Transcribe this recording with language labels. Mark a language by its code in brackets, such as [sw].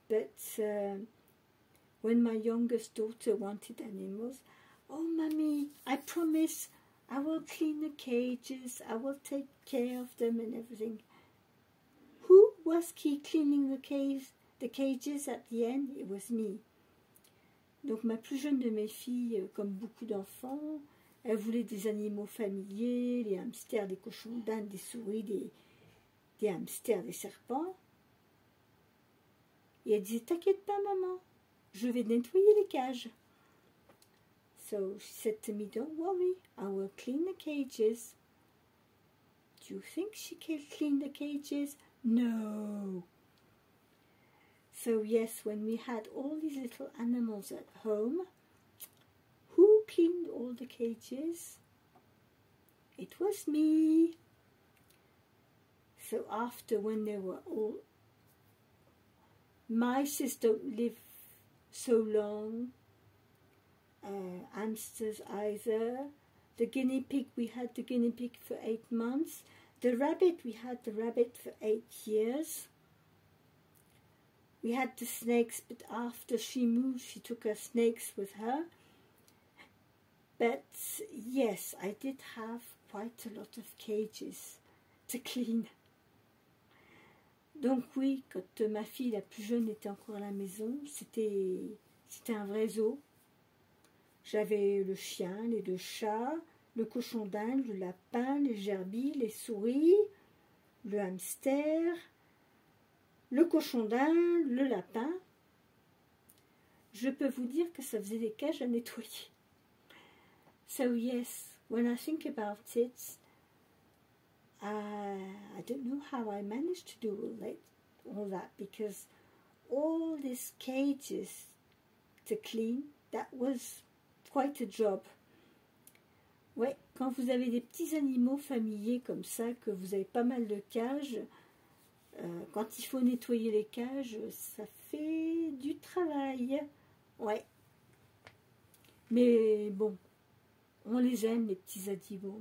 [en] But when my youngest daughter wanted animals, oh, Mommy, I promise I will clean the cages, I will take care of them and everything. Who was cleaning the cages at the end? It was me. [fr] Donc ma plus jeune de mes filles, comme beaucoup d'enfants, elle voulait des animaux familiers, les hamsters, des cochons d'Inde, des souris, des hamsters, des serpents. Et elle disait, t'inquiète pas maman, je vais nettoyer les cages. [en] So she said to me, don't worry, I will clean the cages. Do you think she can clean the cages? No. So yes, when we had all these little animals at home, who cleaned all the cages? It was me. So after, when they were all, mice don't live so long, hamsters either. The guinea pig, we had the guinea pig for 8 months. The rabbit, we had the rabbit for 8 years. We had the snakes, but after she moved, she took her snakes with her. But yes, I did have quite a lot of cages to clean. [fr] Donc oui, quand ma fille la plus jeune était encore à la maison, c'était un vrai zoo. J'avais le chien, les 2 chats, le cochon d'Inde, le lapin, les gerbilles, les souris, le hamster, le cochon d'Inde, le lapin. Je peux vous dire que ça faisait des cages à nettoyer. [en] So yes, when I think about it, I don't know how I managed to do all that, because all these cages to clean, that was quite a job. [fr] Ouais, quand vous avez des petits animaux familiers comme ça, que vous avez pas mal de cages, quand il faut nettoyer les cages, ça fait du travail. Ouais. Mais bon, on les aime, les petits animaux.